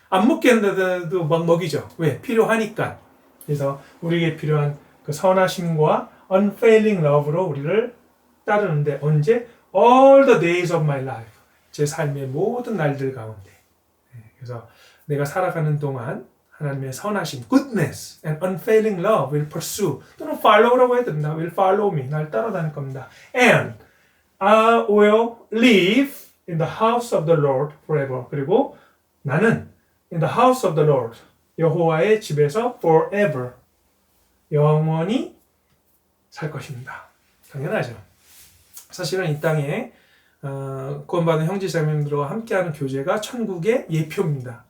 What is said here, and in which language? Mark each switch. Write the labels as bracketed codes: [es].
[ko] 안 먹게 한다도 막 먹이죠. 왜? 필요하니까. 그래서 우리에게 필요한 그 선하심과 unfailing love로 우리를 따르는데 언제? [en] All the days of my life. [ko] 제 삶의 모든 날들 가운데. 그래서 내가 살아가는 동안 하나님의 선하심, [en] goodness and unfailing love will pursue. [ko] 또는 follow라고 해야 됩니다. [en] will follow me. [ko] 날 따라다닐 겁니다. [en] And I will live in the house of the Lord forever. [ko] 그리고 나는 [en] in the house of the Lord, [ko] 여호와의 집에서 forever, 영원히 살 것입니다. 당연하죠. 사실은 이 땅에 구원받은 형제자매님들과 함께하는 교제가 천국의 예표입니다.